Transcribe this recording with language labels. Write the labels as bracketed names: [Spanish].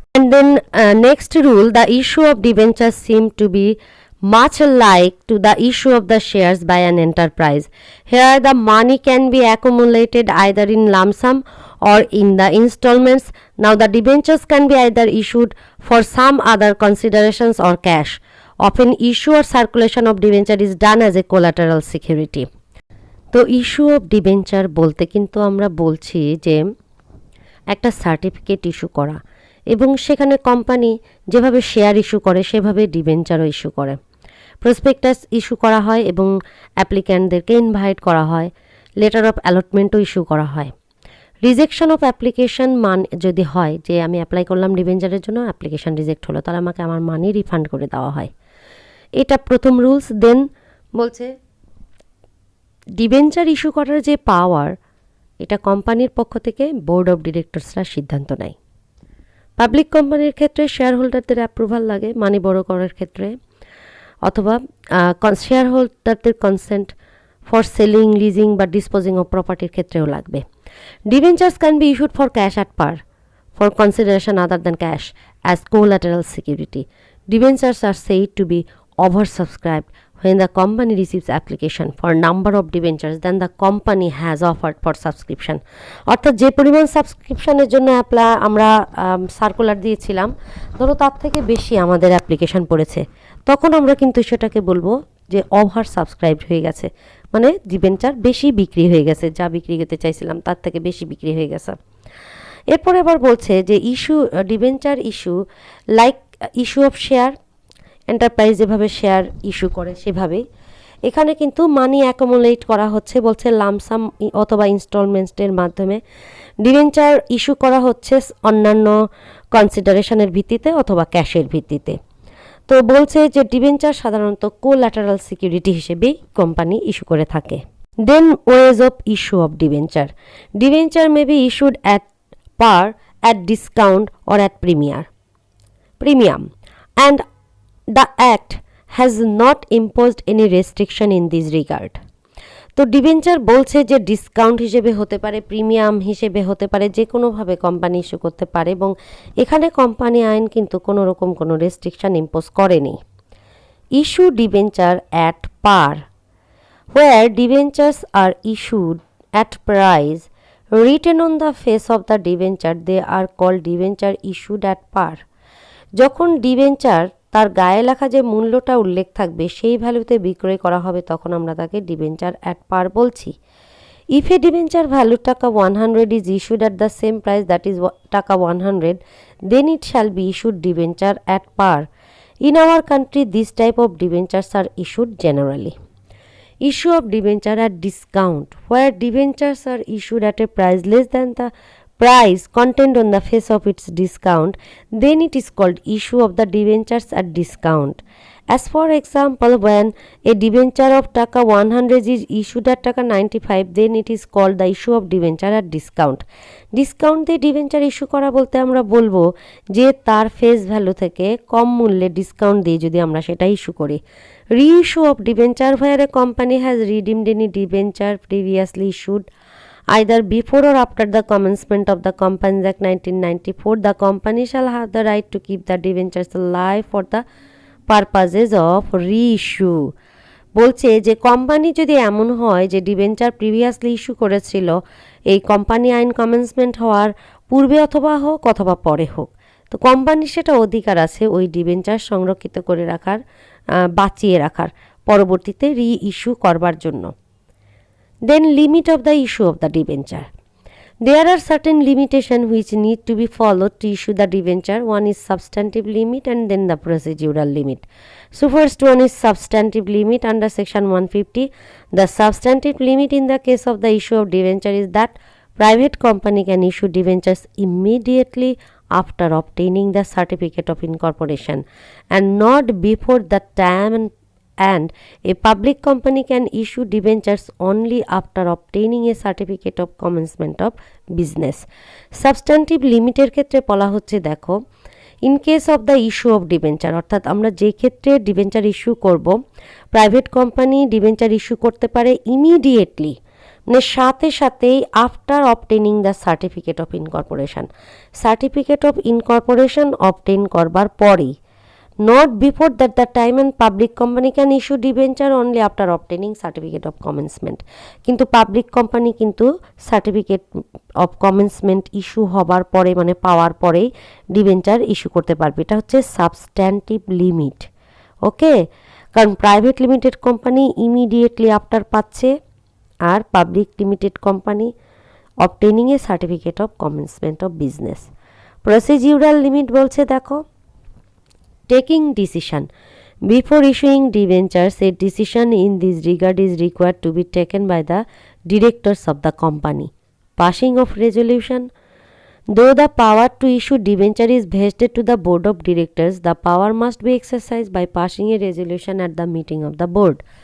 [English] And then next rule, the issue of debentures seem to be much like to the issue of the shares by an enterprise. Here the money can be accumulated either in lump sum or in the installments. Now the debentures can be either issued for some other considerations or cash. Often issue or circulation of debenture is done as a collateral security. [Bangla] তো issue of debenture বলতে কিন্তু আমরা বলছি যে একটা certificate issue করা এবং সেখানে কোম্পানি যেভাবে শেয়ার ইস্যু করে সেভাবে ডিবেঞ্চারও ইস্যু করে। প্রসপেক্টাস ইস্যু করা হয় এবং অ্যাপ্লিক্যান্টদেরকে ইনভাইট করা হয়, লেটার অফ অ্যালটমেন্টও ইস্যু করা হয়। রিজেকশন অফ অ্যাপ্লিকেশন যদি হয় যে আমি অ্যাপ্লাই করলাম ডিবেঞ্চারের জন্য, অ্যাপ্লিকেশন রিজেক্ট হলো, তাহলে আমাকে আমার মানি রিফান্ড করে দেওয়া হয়। এটা প্রথম রুলস। দেন বলছে ডিবেঞ্চার ইস্যু করার যে পাওয়ার, এটা কোম্পানির পক্ষ থেকে বোর্ড অফ ডিরেক্টরসরা সিদ্ধান্ত নেয়। পাবলিক কোম্পানির ক্ষেত্রে শেয়ার হোল্ডারদের অ্যাপ্রুভাল লাগে মানি বড় করার ক্ষেত্রে, অথবা শেয়ার হোল্ডারদের কনসেন্ট ফর সেলিং, লিজিং বা ডিসপোজিং অফ প্রপার্টির ক্ষেত্রেও লাগবে। [English] Debentures can be issued for cash at par for consideration other than cash as collateral security. Debentures are said to be oversubscribed when the company receives application for number of debentures then the company has offered for subscription. [Bangla] অর্থাৎ যে পরিমাণ সাবস্ক্রিপশনের জন্য আমরা circular দিয়েছিলাম, ধরো তার থেকে বেশি আমাদের অ্যাপ্লিকেশন পড়েছে, তখন আমরা কিন্তু সেটাকে বলবো যে ওভার সাবস্ক্রাইবড হয়ে গেছে, মানে ডিবেঞ্চার বেশি বিক্রি হয়ে গেছে, যা বিক্রি করতে চাইছিলাম তার থেকে বেশি বিক্রি হয়ে গেছে। এরপরে আবার বলছে যে [English] issue debenture issue like issue of share, [Bangla] enterprise যেভাবে শেয়ার ইস্যু করে সেভাবেই এখানে কিন্তু মানি অ্যাকুমুলেট করা হচ্ছে, বলছে লামসাম অথবা ইনস্টলমেন্টসের মাধ্যমে। ডিবেঞ্চার ইস্যু করা হচ্ছে অন্যান্য কনসিডারেশনের ভিত্তিতে অথবা ক্যাশের ভিত্তিতে। তো বলছে যে ডিবেঞ্চার সাধারণত কোল্যাটারাল সিকিউরিটি হিসেবেই কোম্পানি ইস্যু করে থাকে। [English] Then ways of issue of debenture. Debenture may be issued at par, at discount or at premium, and the act has not imposed any restriction in this regard. [Bangla] তো debenture বলছে যে discount হিসেবে হতে পারে, premium হিসেবে হতে পারে, যে কোনোভাবে কোম্পানি ইস্যু করতে পারে এবং এখানে কোম্পানি আইন কিন্তু কোনো রকম কোনো রেস্ট্রিকশন ইম্পোজ করেনি। [English] Issue debenture at par, where debentures are issued at price written on the face of the debenture, they are called debenture issued at par. [Bangla] যখন ডিবেঞ্চার তার গায়ে লেখা যে মূল্যটা উল্লেখ থাকবে সেই ভ্যালুতে বিক্রয় করা হবে তখন আমরা তাকে ডিবেঞ্চার অ্যাট পার বলছি। [English] If a debenture value taka 100 is issued at the same price, that is taka 100, then it shall be issued debenture at par. In our country this type of debentures are issued generally. Issue of debenture at discount, where debentures are issued at a price less than the price contained on the face of its discount, then it is called issue of the debentures at discount. As for example, when a debenture of taka 100 is issued at taka 95, then it is called the issue of debenture at discount. [Bangla] Discount দিয়ে debenture issue করা বলতে আমরা বলবো যে তার face value থেকে কম মূল্যে discount দিয়ে যদি আমরা সেটা ইস্যু করি। [English] reissue of debenture where a company has redeemed any debenture previously issued either before or after the commencement of the Companies Act 1994, the company shall have the right to keep the debentures alive for the purposes of reissue. [Bangla] বলছে যে company যদি এমন হয় যে debenture previously issue করেছিল এই company আইন commencement হওয়ার পূর্বে অথবা হোক অথবা পরে হোক, তো কোম্পানির সেটা অধিকার আছে ওই ডিবেঞ্চার সংরক্ষিত করে রাখার, বাঁচিয়ে রাখার, পরবর্তীতে রি ইস্যু করবার জন্য। [English] Then limit of the issue of the debenture. There are certain limitations which need to be followed to issue the debenture. One is substantive limit and then the procedural limit. So first one is substantive limit under section 150. The substantive limit in the case of the issue of debenture is that private company can issue debentures immediately after obtaining the certificate of incorporation and not before the time, and a public company can issue debentures only after obtaining a certificate of commencement of business. [Bangla] Substantive লিমিটের ক্ষেত্রে বলা হচ্ছে দেখো, [English] in case of the issue of debenture, [Bangla] অর্থাৎ আমরা যে ক্ষেত্রে debenture issue করব, প্রাইভেট কোম্পানি ডিবেঞ্চার ইস্যু করতে পারে ইমিডিয়েটলি, মানে সাথে সাথেই [English] after obtaining the certificate of incorporation, [Bangla] certificate of incorporation obtain করবার পরেই, [English] not before that the time, and public company can issue debenture only after obtaining certificate of commencement. [Bangla] কিন্তু public company কিন্তু certificate of commencement issue হবার পরে, মানে পাওয়ার পরেই debenture issue করতে পারবে। এটা হচ্ছে সাবস্ট্যান্টিভ লিমিট। ওকে, কারণ private limited company immediately after পাচ্ছে, আর public limited company [English] Obtaining a certificate of commencement of business. [Bangla] Procedural limit বলছে দেখো, [English] taking decision before issuing debentures, a decision in this regard is required to be taken by the directors of the company. Passing of resolution. Though the power to issue debenture is vested to the board of directors, the power must be exercised by passing a resolution at the meeting of the board.